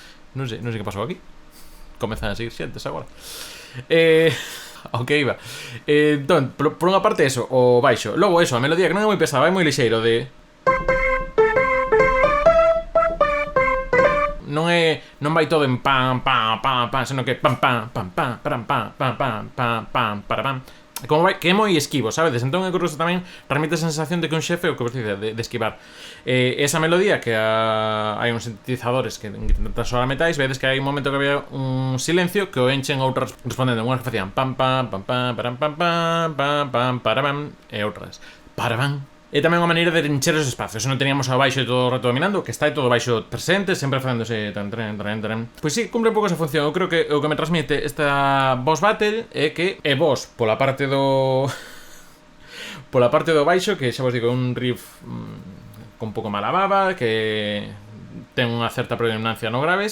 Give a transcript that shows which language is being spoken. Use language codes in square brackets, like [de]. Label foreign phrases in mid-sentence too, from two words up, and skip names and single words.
[gl] Non sei que pasou aquí. Comezan a seguir xentes agora. Ok, iba. Entón, por unha parte eso, o baixo. Logo eso, a melodía que non é moi pesada, vai moi lixeiro de... Non vai todo en pam, pam, pam, pam, senón que pam, pam, pam, pam, pam, pam, pam, pam, pam, pam, para pam. Como vai, que é moi esquivo, sabedes? Entón eu creo que tamén transmite a sensación de que un xefe, o que vos dice, de esquivar. Esa melodía que hai uns sintetizadores que intentan soar metais, vedes que hai un momento que había un silencio que o enchen outras respondendo, unhas que facían pam, pam, pam, pam, pam, pam, pam, pam, pam, para pam, e outras para pam. E tamén unha maneira de encher os espacios. Non teníamos ao baixo todo o rato dominando, que está aí todo baixo presente, sempre facéndose tan, tren. Pois sí, cumpre un pouco esa función. Eu creo que o que me transmite esta [en] boss battle [gl] é que é boss pola parte do... pola parte do baixo, que xa vos digo, un riff con un pouco mala baba, que ten unha certa predominancia no graves.